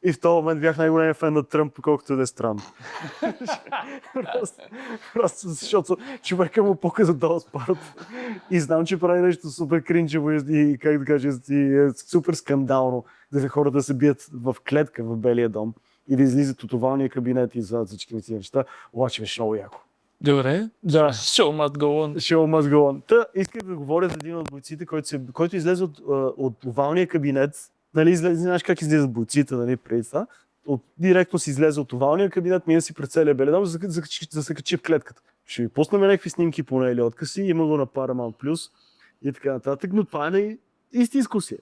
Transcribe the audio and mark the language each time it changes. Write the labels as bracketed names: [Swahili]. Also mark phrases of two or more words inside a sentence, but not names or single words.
[Bulgarian] И в този момент бях най-големия фен на Тръмп, колкото да е странно. просто защото човека му показа този спорт. И знам, че прави нещо супер кринчево и как да кажа, и е супер скандално, да хората да се бият в клетка в Белия дом и да излизат от овалния кабинет и извадят всички тези неща. Обаче беше много яко. Добре, да, [English] show must go on. Show must go on. [Bulgarian] Та, исках да говоря за един от бойците, който излезе от овалния кабинет. Нали, знаеш как излизат бойците, нали, преди това. Директно си излезе от овалния кабинет, мина си пред целия Белия дом, за да се качи в клетката. Ще ви пуснем някакви снимки поне или откъси, има го на Paramount Plus и така нататък, но това е истинско си.